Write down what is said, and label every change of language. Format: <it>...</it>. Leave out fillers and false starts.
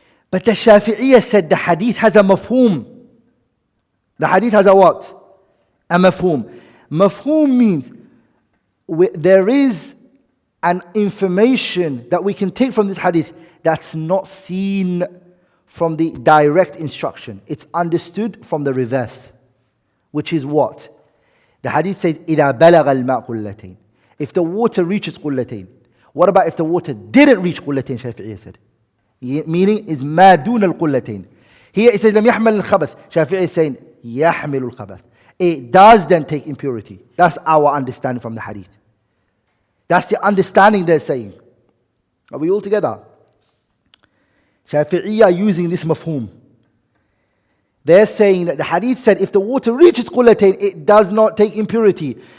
<en>But the Shafi'iyya said the hadith has a mafhum. The hadith has a what? A mafhum. Mafhum means there is an information that we can take from this hadith that's not seen from the direct instruction. It's understood from the reverse. Which is what? The hadith says,</en> <ar>إِذَا بَلَغَ الْمَاءُ قُلَّتَيْن.</ar> <en>If the water reaches قُلَّتَيْن. What about if the water didn't reach قُلَّتَيْن, Shafi'iyya said? Meaning is</en> <ar>مَا دُونَ الْقُلَّتَيْن.</ar> <en>Here it says,</en> <ar>لَمْ يَحْمَلِ الْخَبَث.</ar> <en>Shafi'iyya is saying,</en> <ar>يَحْمِلُ الْخَبَث.</ar> <en>It does then take impurity. That's our understanding from the hadith. That's the understanding they're saying. Are we all together? Shafi'iyya using this mafhum. They're saying that the hadith said if the water reaches qullatayn, it does not take impurity.</en>